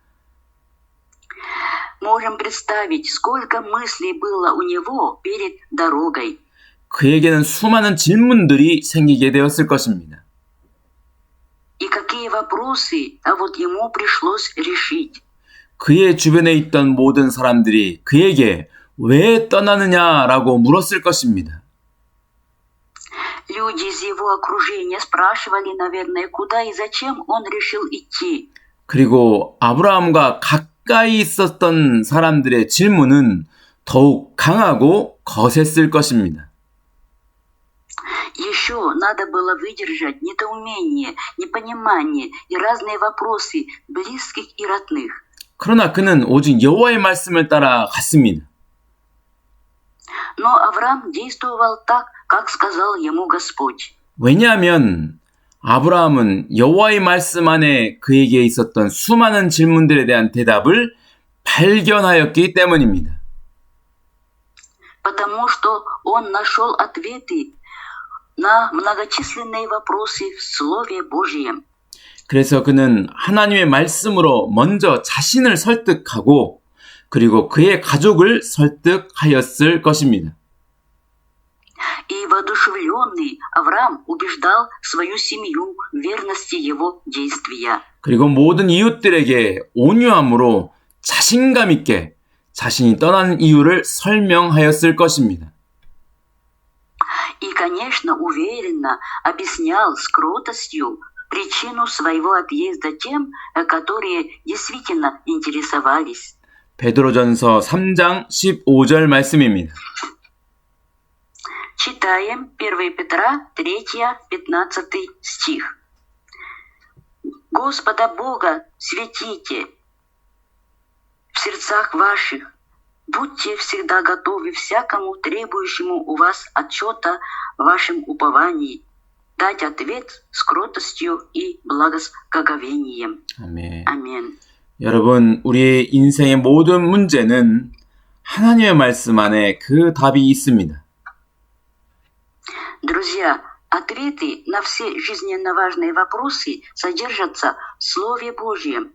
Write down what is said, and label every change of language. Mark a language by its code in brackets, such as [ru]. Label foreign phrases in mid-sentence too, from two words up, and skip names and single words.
[ru] Можем представить, сколько мыслей было у него перед дорогой. [ko] 그에게는 수많은 질문들이 생기게 되었을 것입니다. [ru] И какие вопросы, а вот ему пришлось решить. [ko] 그의 주변에 있던 모든 사람들이 그에게 왜 떠나느냐라고 물었을 것입니다. [ru] Люди из его окружения спрашивали, наверное, куда и зачем он решил идти. [ko] 그리고 아브라함과 가까이 있었던 사람들의 질문은 더욱 강하고 거셌을 것입니다. [ru] еще надо было выдержать недоумение, непонимание и разные вопросы близких и родных. [ko] 그러나 그는 오직 여호와의 말씀을 따라 갔습니다. [ru] Но Авраам действовал так, как сказал ему Господь. [ko] 왜냐하면 아브라함은 여호와의 말씀 안에 그에게 있었던 수많은 질문들에 대한 대답을 발견하였기 때문입니다. [ru] Потому что он нашел ответы на многочисленные вопросы в Слове Божьем. [ko] 그래서 그는 하나님의 말씀으로 먼저 자신을 설득하고 그리고 그의 가족을 설득하였을 것입니다. [ru] И воодушевленный Авраам убеждал свою семью в верности его действия. [ko] 그리고 모든 이웃들에게 온유함으로 자신감 있게 자신이 떠나는 이유를 설명하였을 것입니다. [ru] И, конечно, уверенно объяснял с кротостью причину своего отъезда тем, которые действительно интересовались. [ko] 베드로전서 3장 15절 말씀입니다. [ru] Читаем 1 Петра 3, 15 стих. Господа Бога светите в сердцах ваших, будьте всегда готовы всякому требующему у вас отчета в вашем уповании, дать ответ с кротостью и благоговением. [ko] 아멘. [ru] Аминь. [ko] 여러분, 우리의 인생의 모든 문제는 하나님의 말씀 안에 그 답이 있습니다. [ru] Друзья, ответы на все жизненно важные вопросы содержатся в Слове Божьем.